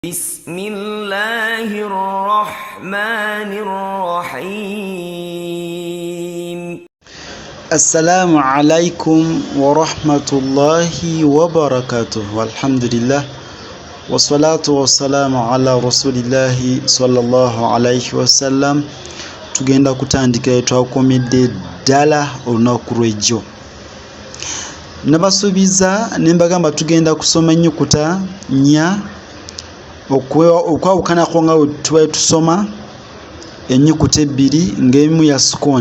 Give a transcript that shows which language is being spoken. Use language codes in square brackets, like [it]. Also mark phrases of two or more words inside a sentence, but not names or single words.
[ar] بسم الله الرحمن الرحيم السلام عليكم ورحمة الله وبركاته والحمد لله والصلاة والسلام على رسول الله صلى الله عليه وسلم. [lg] Tugenda kutandika etwakomedde ddala olunaku lw'ejjo. Nabasuubiza ne mbagamba tugenda kusoma ennyukuta nnya okwawukanako nga tuba tusoma ennyukuta ebbiri ng'emu ya sukoon.